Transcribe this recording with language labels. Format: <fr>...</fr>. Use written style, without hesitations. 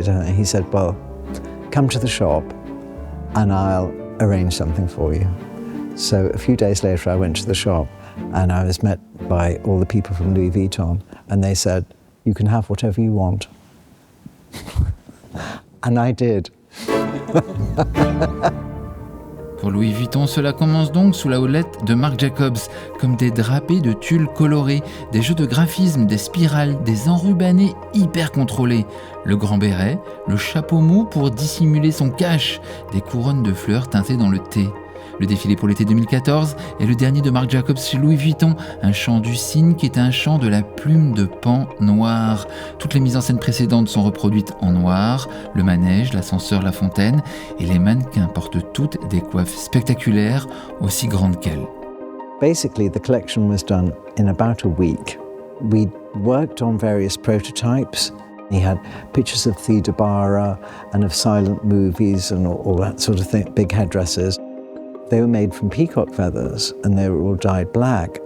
<en>He said, well, come to the shop and I'll arrange something for you. So a few days later, I went to the shop and I was met by all the people from Louis Vuitton, and they said, you can have whatever you want. And I did.</en> <fr>Pour Louis Vuitton, cela commence donc sous la houlette de Marc Jacobs, comme des drapés de tulle colorés, des jeux de graphisme, des spirales, des enrubannés hyper contrôlés, le grand béret, le chapeau mou pour dissimuler son cache, des couronnes de fleurs teintées dans le thé. Le défilé pour l'été 2014 est le dernier de Marc Jacobs chez Louis Vuitton, un chant du cygne qui est un chant de la plume de pan noir. Toutes les mises en scène précédentes sont reproduites en noir, le manège, l'ascenseur, la fontaine, et les mannequins portent toutes des coiffes spectaculaires aussi grandes qu'elles.</fr> <en>Basically, the collection was done in about a week. We worked on various prototypes. He had pictures of Theda Bara and of silent movies and all that sort of thing, big headdresses. They were made from peacock feathers and they were all dyed black.</en>